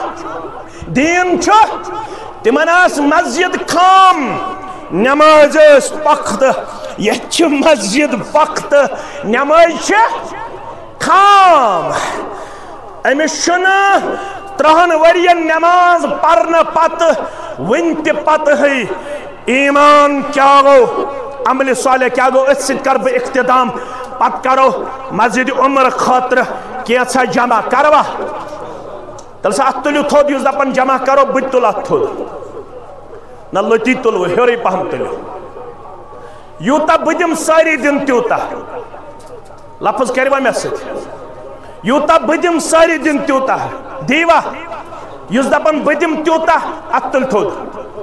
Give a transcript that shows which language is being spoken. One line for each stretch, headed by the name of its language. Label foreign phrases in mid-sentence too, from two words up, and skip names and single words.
Kashmiri: چھُ تِمن ٲس مسجد خام نماز ٲس پختہٕ ییٚتہِ چھِ مسجد پختہٕ نماز چھِ خام أمِس چھُنہٕ 30 ؤرین نماز پرنہٕ پتہٕ وُنہِ تہِ پتہٕ ہے ایمان کیا گوٚو عمل صالح کیا گوٚو أتھۍ سۭتۍ کر بہٕ اختتام پتہٕ کرو مسجد عمر خٲطرٕ کینٛژھا جمع کروا تیٚلہِ سا اتھ تُلِو تھوٚد یُس دپان جمع کرو بہٕ تہِ تُلہٕ اتھ تھوٚد نہ لٔتی تُلوٕ ہیوٚرُے پہم تُلِو یوٗتاہ بہٕ دِمہٕ سٲری دِن تیوٗتاہ لفظ کٔروا مےٚ سۭتۍ یوٗتاہ بہٕ دِمہٕ سٲری دِن تیوٗتاہ دیٖوا یُس دپان بہٕ دِمہٕ تیوٗتاہ اتھ تُل تھوٚد